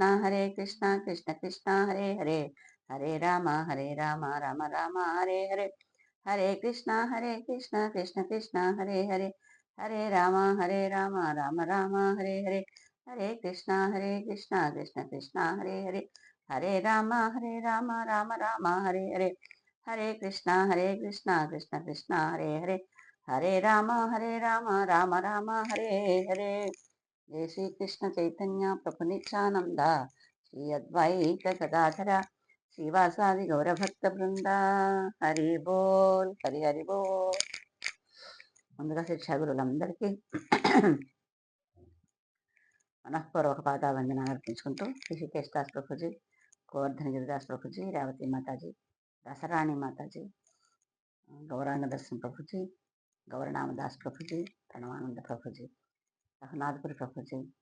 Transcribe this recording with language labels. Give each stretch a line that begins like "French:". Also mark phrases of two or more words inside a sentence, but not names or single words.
Sanskrit: కృష్ణ కృష్ణ హరే హరే, హరే రామ రామ రామ హరే హరే, హరే కృష్ణ కృష్ణ కృష్ణ హరే హరే, హరే రామ రామ రామ హరే హరే, హరే కృష్ణ కృష్ణ కృష్ణ హరే హరే, హరే రామ రామ రామ హరే హరే, హరే కృష్ణ కృష్ణ కృష్ణ హరే హరే, హరే రామ రామ రామ హరే హరే. జయ శ్రీకృష్ణ చైతన్య ప్రభు నిత్యానంద శ్రీ అద్వైత గదాధర శ్రీవాసాది గౌరభక్త బృంద.
Bangla: হরি বোল, হরি হরি বোল.
Telugu: ముందుగా శిక్షా గురువులందరికీ మనఃపూర్వక పాదావందనాలు అర్పించుకుంటూ ఋషికేశ్ దాస్ ప్రభుజీ, గోవర్ధన గిరిదాస్ ప్రభుజీ, రేవతి మాతాజీ, దసరాణి మాతాజీ, గౌరాంగ దర్శన ప్రభుజీ, గౌరనామదాస్ ప్రభుజీ, ప్రణవానంద ప్రభుజీ, రఘునాథపురి ప్రభుజీ,